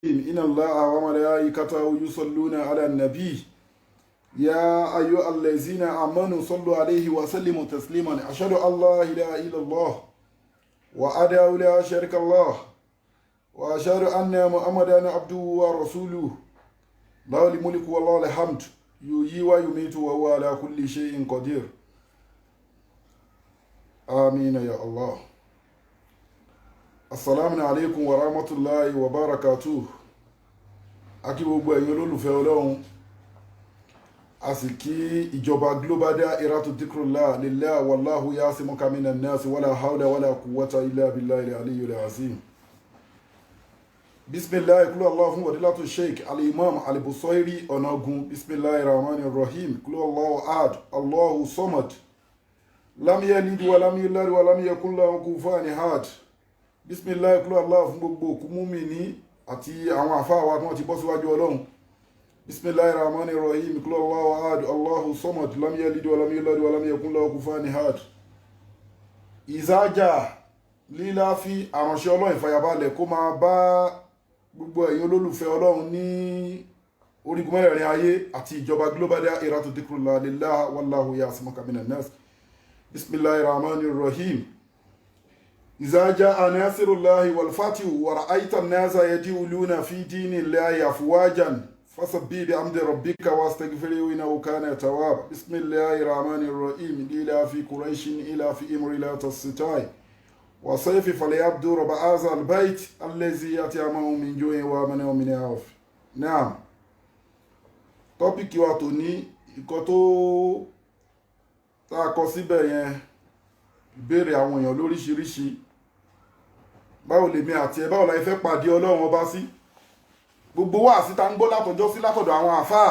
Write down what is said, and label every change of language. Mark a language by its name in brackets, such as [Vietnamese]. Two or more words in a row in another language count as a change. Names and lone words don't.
[Arabic] إن الله وملائكته يصلون على النبي يا أيها الذين آمنوا صلوا عليه وسلموا تسليما أشهد أن لا إله إلا الله وأدعو لا شريك الله وأشهد أن محمدا عبده ورسوله له الملك والله الحمد يحيي ويميت وهو على كل شيء قدير آمين يا الله. السلام عليكم ورحمة الله وبركاته. [Yoruba] Akí gbogbo ẹ̀yin olólùfẹ́ Ọlọ́run. A sì kí ìjọba Global Dahiratu Dhikrlahi lillahi [Arabic] والله يعصمك من الناس ولا حول ولا قوة إلا بالله العلي العظيم. [Yoruba] Bismillah kúlọ̀ Allah fún Wadilatu Sheikh Al-Imam Al-Busairi Ọ̀nàgún. [Arabic] بسم الله الرحمن الرحيم قل الله أحد الله الصمد. لم يلد ولم يولد ولم يكن له كفوا أحد. [Yoruba] Bismillah kúlọ̀ Allah fún gbogbo òkú mùmínì àti àwọn àfáà wa tí wọ́n ti bọ́ síwájú Ọlọ́run. [Arabic] بسم الله الرحمن الرحيم قل الله أحد الله الصمد. لم يلد ولم يولد ولم يكن له كفوا أحد. [Yoruba] Ìzájà lílá fi àránṣẹ́ Ọlọ́run ìfàyàbalẹ̀ kó máa bá gbogbo ẹ̀yin olólùfẹ́ Ọlọ́run ní orígun mẹ́rẹ̀ẹ̀rin ayé àti ìjọba Global Dahiratu Dhikrlahi lillahi [Arabic] والله يعصمك من الناس. بسم الله الرحمن الرحيم. إذا جاء ناصر الله والفتح ورأيت الناس يدخلون في دين الله أفواجا فسبح بحمد ربك واستغفره إنه كان توابا. بسم الله الرحمن الرحيم. إلى في قريش إلى في أمر لا الشتاء وصيف فليعبدوا رب هذا البيت الذي يطعمهم من جوع وآمنهم من خوف. نعم. [Yoruba] Tọ́pìkì wa tòní nǹkan tó tá a kọ síbẹ̀ yẹn ìbéèrè àwọn èèyàn lóríṣiríṣi. Báwo lèmi àti ẹ báwo la fẹ́ pàdé Ọlọ́run ọba sí? Gbogbo wáàsí tá ń gbọ́ látọjọ́ sí látọ̀dọ̀ àwọn àfáà.